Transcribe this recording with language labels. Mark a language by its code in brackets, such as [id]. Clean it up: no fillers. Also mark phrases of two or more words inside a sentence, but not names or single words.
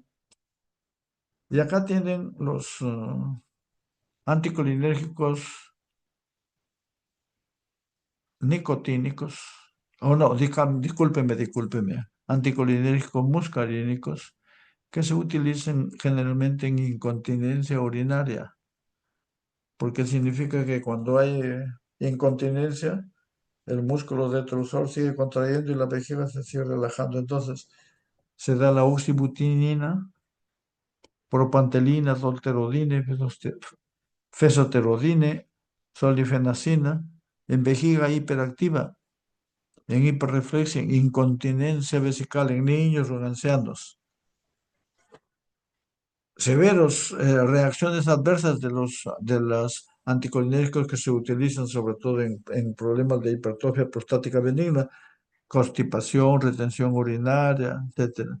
[es] Y acá tienen los anticolinérgicos nicotínicos, o no, discúlpeme, anticolinérgicos muscarínicos que se utilizan generalmente en incontinencia urinaria, porque significa que cuando hay incontinencia, el músculo detrusor sigue contrayendo y la vejiga se sigue relajando. Entonces, se da la oxibutinina, propantelina, solterodine, fesoterodine, solifenacina, en vejiga hiperactiva, en hiperreflexia, en incontinencia vesical en niños o en ancianos. Severos reacciones adversas de los anticolinérgicos que se utilizan sobre todo en problemas de hipertrofia prostática benigna, constipación, retención urinaria, etcétera.